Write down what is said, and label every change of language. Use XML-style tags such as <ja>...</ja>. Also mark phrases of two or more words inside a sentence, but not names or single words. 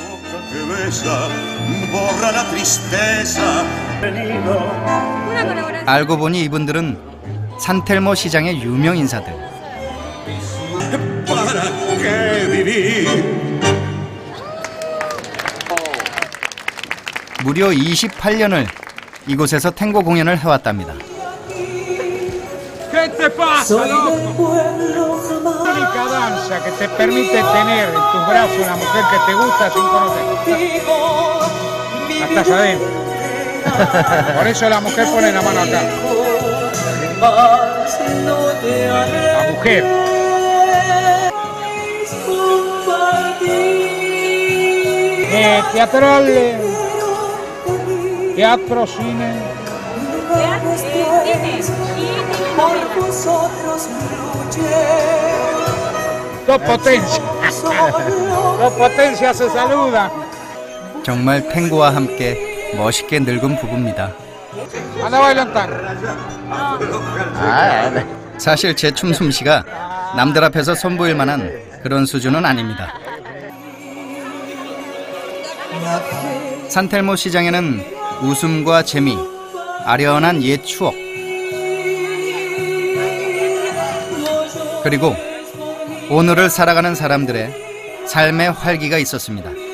<ko>알고 보니 이분들은 산텔모 시장의 유명 인사들. 무려 28년을 이곳에서 탱고 공연을 해왔답니다.</ko> <es>¿Qué te pasa, loco? La única danza que te permite tener en tus brazos una mujer que te gusta sin conocer. Hasta adentro. Por eso la mujer pone la mano acá. La mujer. Teatral, teatro, cine. Dos potencias. Dos potencias se saludan.</es> <ko>정말 탱고와 함께 멋있게 늙은 부부입니다.</ko> <es>Anda bailan tango.</es> <ko>사실 제 춤 솜씨가 남들 앞에서 선보일 만한 그런 수준은 아닙니다. 산텔모 시장에는 웃음과 재미, 아련한 옛 추억, 그리고 오늘을 살아가는 사람들의 삶의 활기가 있었습니다.</ko>